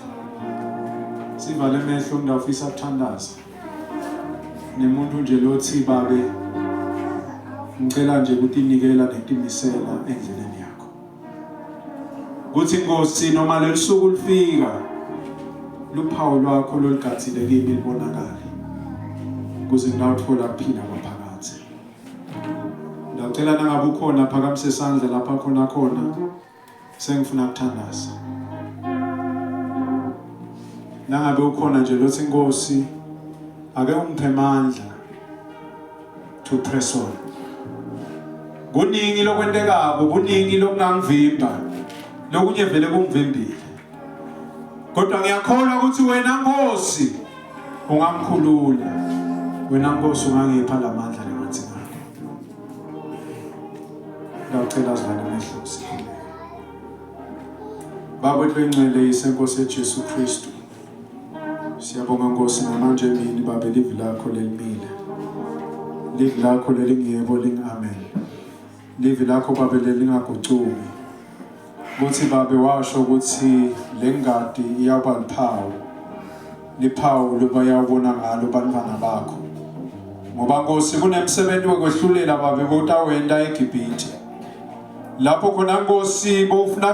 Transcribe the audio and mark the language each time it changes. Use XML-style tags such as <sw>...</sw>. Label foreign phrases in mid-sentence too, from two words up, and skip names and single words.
<ss>sivale amehlo ngidafisa ukuthandaza nemuntu nje lothi babe ngicela nje ukutinikela netimisela endleleni yakho kuthi Nkosi noma lelisuku lifika luphawu lwakho loligatsile kimi libonakala kuze ngawuthola kuphila kwaphakathi ngicela nangabe ukhona phakamise isandla lapha khona sengifuna ukuthandaza nangabe ukhona nje lothi Nkosi ake ungiphe amandla</ss> <en>to press on</en> <ss>kuningi lokwendekako kuningi lokungangivimba lokunye vele kungivimbile kodwa ngiyakholwa ukuthi wena Nkosi ungamkhulula wena Nkosi ungangipha lamandla lemanzi ngakho ngicela azwane amehlo sikhuleke Baba wethu engcwele isenkosi yeJesu Kristu siyabonga Nkosi namanje emini Baba livi lakho lelimile livi lakho lelingiyebo lingamen livi lakho Baba lelingagucuki kuthi Baba washo ukuthi lengadi iyaba liphawu loba yawubona ngalo bantwana bakho ngoba Nkosi kunemsebenzi wokwehlulela Baba botawenda eGibhithe lapho khona Nkosi bofuna</ss>